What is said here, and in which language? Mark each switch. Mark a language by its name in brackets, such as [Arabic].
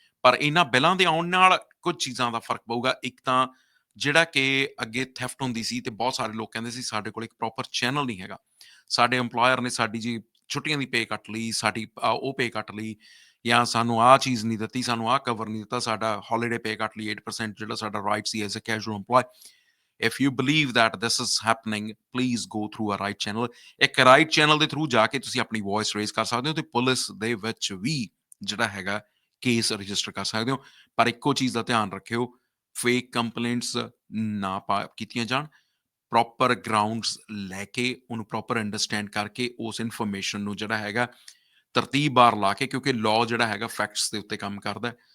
[Punjabi] ਪਰ ਇਹਨਾਂ ਬਿੱਲਾਂ ਦੇ ਆਉਣ ਨਾਲ ਕੁਝ ਚੀਜ਼ਾਂ ਦਾ ਫਰਕ ਪਊਗਾ। ਇੱਕ ਤਾਂ ਜਿਹੜਾ ਕਿ ਅੱਗੇ ਥੈਫਟ ਹੁੰਦੀ ਸੀ ਤੇ ਬਹੁਤ ਸਾਰੇ ਲੋਕ ਕਹਿੰਦੇ ਸੀ ਸਾਡੇ ਕੋਲ ਇੱਕ ਪ੍ਰੋਪਰ ਚੈਨਲ ਨਹੀਂ ਹੈਗਾ, ਸਾਡੇ ਇੰਪਲੋਇਰ ਨੇ ਸਾਡੀ ਜੀ ਛੁੱਟੀਆਂ ਦੀ ਪੇ ਕੱਟ ਲਈ, ਸਾਡੀ ਉਹ ਪੇ ਕੱਟ ਲਈ, ਜਾਂ ਸਾਨੂੰ ਆਹ ਚੀਜ਼ ਨਹੀਂ ਦਿੱਤੀ, ਸਾਨੂੰ ਆਹ ਕਵਰ ਨਹੀਂ ਦਿੱਤਾ, ਸਾਡਾ ਹੌਲੀਡੇ ਪੇ ਕੱਟ ਲਈ 8% ਜਿਹੜਾ ਸਾਡਾ right ਸੀ [English] As a casual employee. If you believe that this is happening, please go through a right channel. [Punjabi] ਇੱਕ right channel ਦੇ ਥਰੂ ਜਾ ਕੇ ਤੁਸੀਂ ਆਪਣੀ [English] voice raise [Punjabi] ਕਰ ਸਕਦੇ ਹੋ ਤੇ ਪੁਲਿਸ ਦੇ ਵਿੱਚ ਵੀ ਜਿਹੜਾ ਹੈਗਾ ਕੇਸ ਰਜਿਸਟਰ ਕਰ ਸਕਦੇ ਹੋ। ਪਰ ਇੱਕੋ ਚੀਜ਼ ਦਾ ਧਿਆਨ ਰੱਖਿਓ, ਫੇਕ ਕੰਪਲੇਂਟਸ ਨਾ ਕੀਤੀਆਂ ਜਾਣ। ਪ੍ਰੋਪਰ ਗਰਾਊਂਡਸ ਲੈ ਕੇ ਉਹਨੂੰ ਪ੍ਰੋਪਰ ਅੰਡਰਸਟੈਂਡ ਕਰਕੇ ਉਸ ਇਨਫੋਰਮੇਸ਼ਨ ਨੂੰ ਜਿਹੜਾ ਹੈਗਾ ਤਰਤੀਬਵਾਰ ਲਾ ਕੇ, ਕਿਉਂਕਿ ਲਾਅ ਜਿਹੜਾ ਹੈਗਾ ਫੈਕਟਸ ਦੇ ਉੱਤੇ ਕੰਮ ਕਰਦਾ।